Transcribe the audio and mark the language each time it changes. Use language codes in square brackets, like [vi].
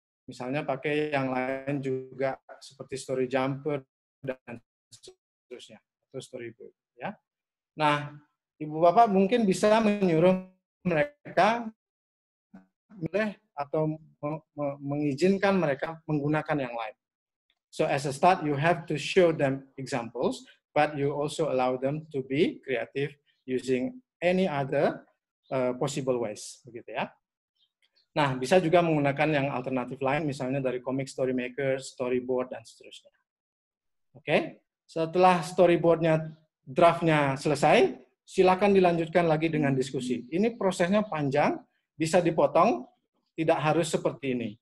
[id] Misalnya pakai yang lain juga seperti Story Jumper dan seterusnya, atau Storybook. Ya. Nah, Ibu Bapak mungkin bisa menyuruh mereka atau mengizinkan mereka menggunakan yang lain. [en] So as a start, you have to show them examples, but you also allow them to be creative using any other possible ways, [id] begitu ya. Nah, bisa juga menggunakan yang alternatif lain, misalnya dari comic story maker, storyboard, dan seterusnya. Oke, setelah storyboardnya, draftnya selesai, silakan dilanjutkan lagi dengan diskusi. Ini prosesnya panjang, bisa dipotong, tidak harus seperti ini.